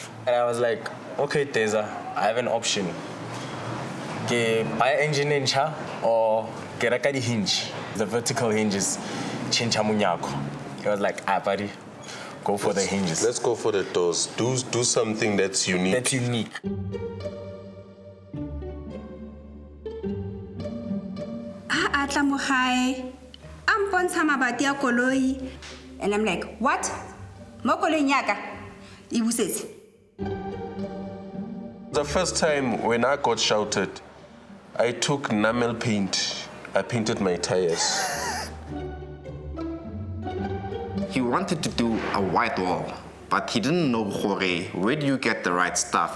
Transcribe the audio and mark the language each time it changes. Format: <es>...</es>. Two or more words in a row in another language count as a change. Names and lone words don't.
<en>And I was like, okay, Teza, I have an option. Buy engine incha or get a hinge. The vertical hinges,</en> <sn>chincha munyako.</sn> <en>He was like, buddy, go for the hinges. Let's go for the doors. Do something that's unique. That's unique.</en> <tn>Atla mo gae, ampontsha mabati a koloi.</tn> <en>And I'm like, what?</en> <tn>Mo koloing yaka? E busetse.</tn> <en>The first time when I got shouted, I took enamel paint. I painted my tires. He wanted to do a white wall, but he didn't know where do you get the right stuff.</en>